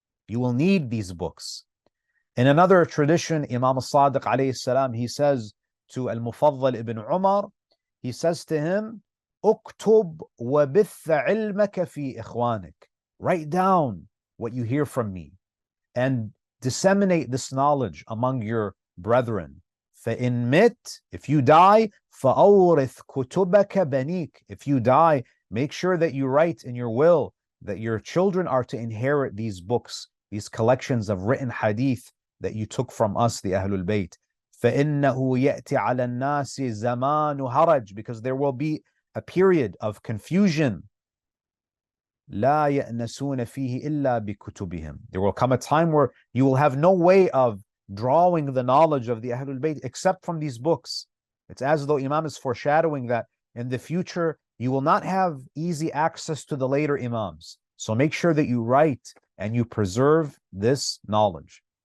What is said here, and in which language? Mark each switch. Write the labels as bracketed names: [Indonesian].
[English] You will need these books. In another tradition, Imam As-Sadiq alayhi salam, he says to Al-Mufaddal ibn Umar, he says to him, [Arabic] اكتب وبث علمك في إخوانك. [English] Write down what you hear from me and disseminate this knowledge among your brethren. [Arabic] فإن مت, [English] if you die, [Arabic] فأورث كتبك بنيك. [English] If you die, make sure that you write in your will that your children are to inherit these books, these collections of written hadith that you took from us, the Ahlul Bayt. [Arabic] فإنه يأتي على الناس زمان هرج, [English] because there will be a period of confusion. [Arabic] لا يأنسون فيه إلا بكتبهم. [English] There will come a time where you will have no way of drawing the knowledge of the Ahlul Bayt except from these books. It's as though Imam is foreshadowing that in the future you will not have easy access to the later Imams. So make sure that you write and you preserve this knowledge.